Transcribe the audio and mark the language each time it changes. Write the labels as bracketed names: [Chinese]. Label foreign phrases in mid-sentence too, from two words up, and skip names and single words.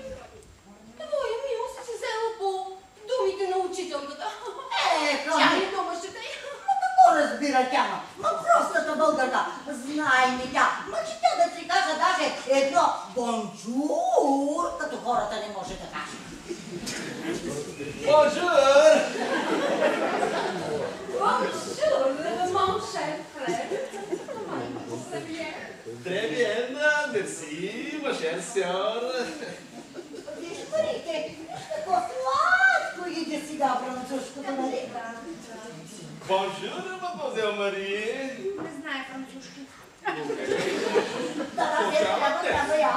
[Bulgarian] Твоя милост си взела по думите на учителката. Тя ли думащата е? Какво разбира тя, ма простата българка, знай ми тя, че тя да си каже даже едно бонжур, като хората не може да каже. [French] Bonjour! Bonjour, mon cher frère. Comment ça va? Très bien, merci. ma chère, sœur. [Bulgarian] Виж, Марите, какво сладко иде сега французското, нали? [French] Bonjour, mademoiselle Мари. [Bulgarian] Не знае французски. Да, трябва я.